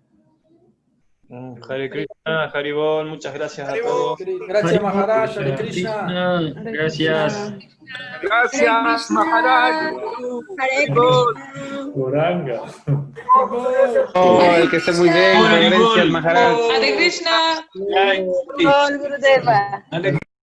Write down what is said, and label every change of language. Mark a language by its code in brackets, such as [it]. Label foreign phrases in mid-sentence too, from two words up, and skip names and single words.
[sa] Hare Krishna, Haribol, [es] muchas gracias a todos. Gracias, [sa] Maharaj. Hare Krishna. [es] Gracias. Gracias, Maharaj. Oranga. Que esté muy bien. Gracias, Maharaj. [sa] Hare Krishna. Jai. Gurudeva.